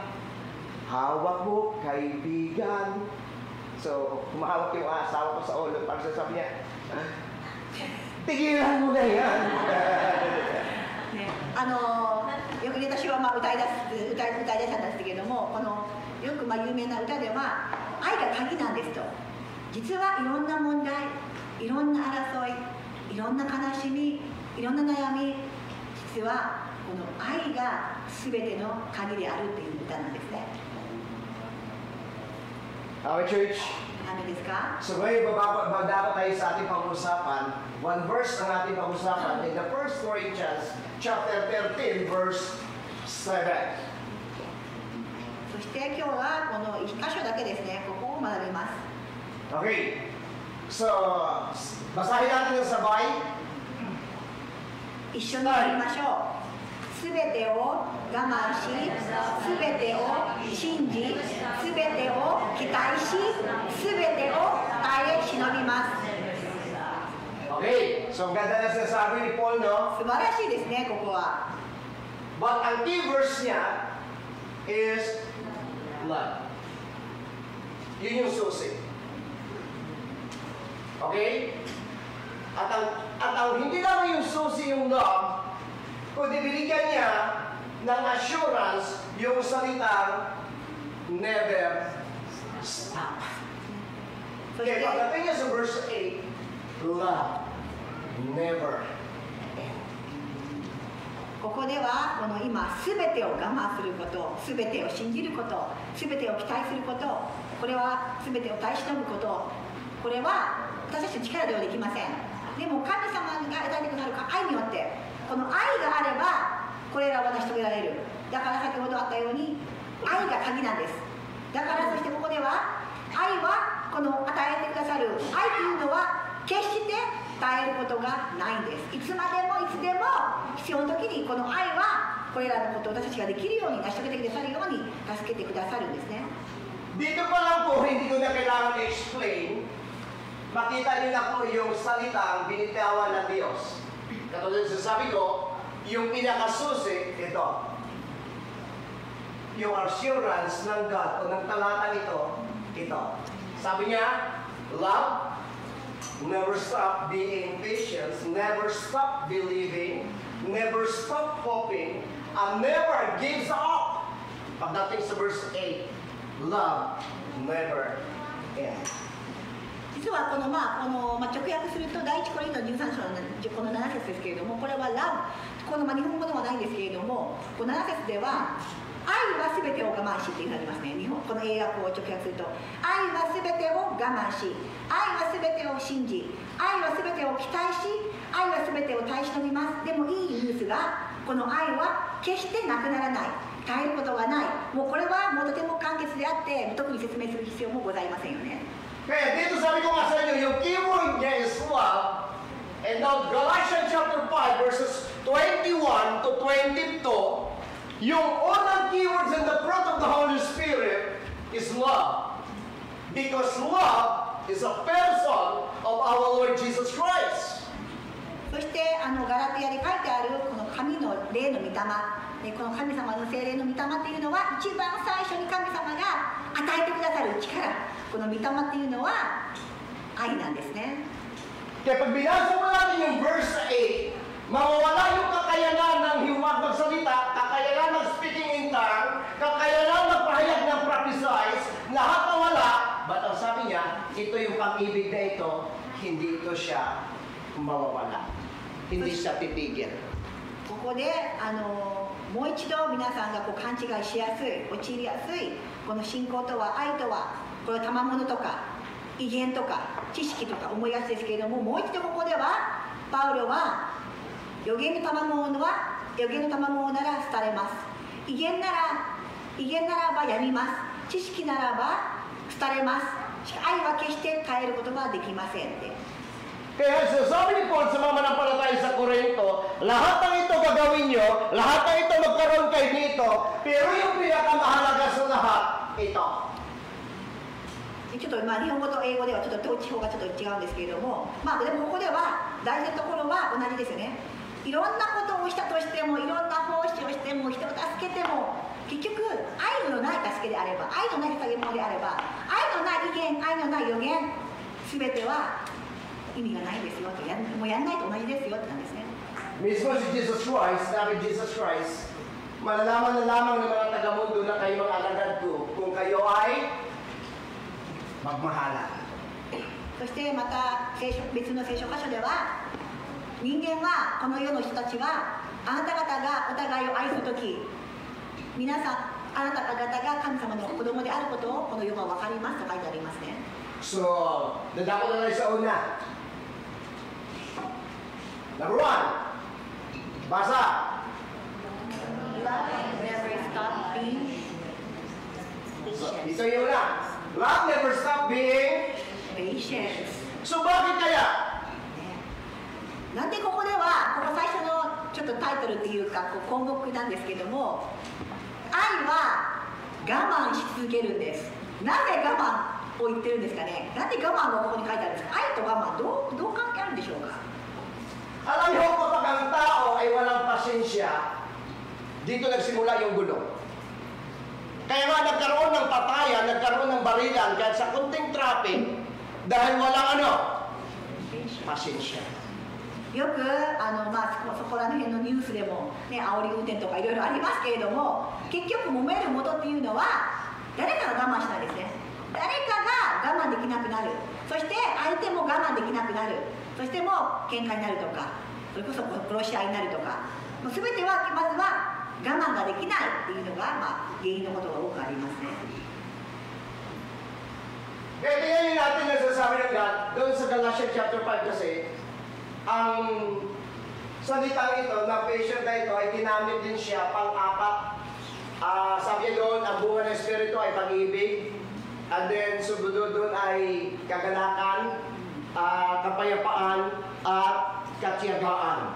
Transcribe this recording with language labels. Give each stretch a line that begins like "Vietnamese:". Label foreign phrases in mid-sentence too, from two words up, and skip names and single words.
Filipino: Hawak mo, kaibigan. So, humahawak yung asawa ko sa ulo. Parang sabi niya, tigilan mo na yan.
Japanese: よく私は歌い出したんですけども、このよく有名な歌では愛が鍵なんですと。実はいろんな問題、いろんな争い、いろんな悲しみ、いろんな悩み、実はこの愛が全ての鍵であるという歌なんですね。
English: Our church.
Japanese: 何ですか?
Filipino: So ngayon, dapat tayo sa ating pag-usapan.
English: One verse
Filipino: ang ating pag-usapan
English: in the 1 Corinthians chapter 13, verse 7.
Japanese: そして今日はこの1箇所だけですね、ここを学びます。
Filipino: Okay. So, basahin natin yung sabay.
Japanese: 一緒にやりましょう。すべてを我慢し、すべてを信じ、すべてを期待し、すべてを耐え忍びます。
Filipino: Okay, so ang ganda na sinasabi ni Paul, no?
Japanese: 素晴らしいですね、ここは。
Filipino: But ang
English: key verse
Filipino: niya
English: is love.
Filipino: Yun yung susi. Okay? At ang hindi naman yung susi yung love, kundi binigyan niya ng assurance yung salitang
English: never stop.
Filipino: Okay, pagdating niya sa verse 8,
English: love never end.
Japanese: ここではこの今すべてを我慢すること、すべてを信じること、すべてを期待すること、これはすべてを耐え忍ぶこと、これは私たちの力ではできません。でも神様が与えてくださる愛によって、この愛があればこれらを成し遂げられる。だから先ほどあったように愛が鍵なんです。だからそしてここでは愛はこの与えてくださる愛というのは決して耐えることがないんです。いつまでもいつでも必要な時にこの愛はこれらのことを私たちができるように成し遂げてくださるように助けてくださるんですね。
Filipino: Dito pa lang po, hindi ko na kailangan i-explain. Makita niyo na po yung salitang binitawan ng Diyos. Katulad sa sabi ko, yung pinakasusi, ito. Yung assurance ng God o ng talatang ito. Sabi niya,
English: love, never stop being patient, never stop believing, never stop hoping, and never gives up.
Filipino: Pagdating sa verse 8,
English: love never ends.
Japanese: 実はこの直訳すると第一コリントの13章のこの7節ですけれども、これはラブ、この日本語ではないんですけれども、この7節では愛はすべてを我慢しっていうふうになりますね。この英訳を直訳すると、愛はすべてを我慢し、愛はすべてを信じ、愛はすべてを期待し、愛はすべてを耐え忍びます。でもいいニュースが、この愛は決してなくならない、耐えることがない。もうこれはもうとても簡潔であって、特に説明する必要もございませんよね。
Filipino: Kaya dito sabi ko nga sa inyo, yung keyword niya
English: is love. And now Galatians chapter 5 verses 21 to 22,
Filipino: yung unang
English: keywords in the fruit of the Holy Spirit is love. Because love is a person of our Lord Jesus Christ.
Japanese: そしてガラティアで書いてあるこの神の霊の御霊、この神様の聖霊の御霊っていうのは一番最初に神様が与えてくださる力、この御霊っていうのは愛なんですね。
Filipino: Kaya pag binasa mo natin yung verse 8, mawawala yung kakayanan ng hiwag magsalita, kakayanan ng
English: speaking in tongue,
Filipino: kakayanan ng pahayag ng prophesize, lahat nawala. But ang sabi niya, ito yung pag-ibig na ito, hindi ito siya mawawala. Hindi siya titigil.
Japanese: ここでもう一度皆さんが勘違いしやすい、陥りやすいこの信仰とは愛とは、これ賜物とか威厳とか知識とか思いがちですけれども、もう一度ここではパウロは預言の賜物なら廃れます、威厳ならばやみます、知識ならば廃れます、愛は決して変えることができませんって。
Filipino: Kaya sabi ni Paul sa mga manampalataya sa Korinto, lahat ng ito gagawin nyo, lahat ng ito magkaroon kayo dito, pero yung pinakamahalaga sa lahat, ito.
Japanese: ちょっと日本語と英語ではちょっと統治法がちょっと違うんですけれども、でもここでは大事なところは同じですよね。いろんなことをしたとしても、いろんな奉仕をしても、人を助けても、結局愛のない助けであれば、愛のない捧げ物であれば、愛のない意見、愛のない予言、すべては意味がないですよと、もうやんないと同じですよってなんですね。
Filipino: Mismo si Jesus Christ, sabi Jesus Christ, malalaman na lamang ng mga taga-mundo na kayo mga alagad ko kung kayo ay magmahalan.
Japanese: そしてまた別の聖書箇所では、人間はこの世の人たちはあなた方がお互いを愛するとき、皆さんあなた方が神様の子供であることをこの世が分かりますと書いてありますね。
Filipino: So, dadako na lang sa una. Number 1, basa.
English: Love never stop being patient.
Filipino: Ito yung una.
English: Love never stop being Patience.
Filipino: So bakit kaya?
Japanese: なんでここではここ最初のちょっとタイトルっていうか項目なんですけども、愛は我慢し続けるんです。なぜ我慢を言ってるんですかね。なんで我慢がここに書いてあるんですか。愛と我慢どう関係あるんでしょうか。
Filipino: Alam niyo kapag ang tao ay walang pasensya, dito nagsimula yung gulo. Kaya nga nagkaroon ng patayan, nagkaroon ng barilan, kahit sa kunting traffic, dahil walang ano? Pasensya.
Japanese: よくそこら辺のニュースでも、ね、煽り運転とかいろいろありますけれども、結局揉める元っていうのは誰かが我慢したんですね。誰かが我慢できなくなる、そして相手も我慢できなくなる、そしてもう喧嘩になるとか、それこそ殺し合いになるとか、もう全てはまずは我慢ができないっていうのが、原因のことが多くありますね。
Filipino: Kaya tingnan natin nasasabi ng God, doon sa Galatians chapter 5 kasi, ang salitang ito, na patient na ito, ay ginamit din siya pang-apat. Sabi doon, ang bunga ng Espiritu ay pag-ibig, and then sumunod doon ay kagalakan, kapayapaan, at katiyagaan.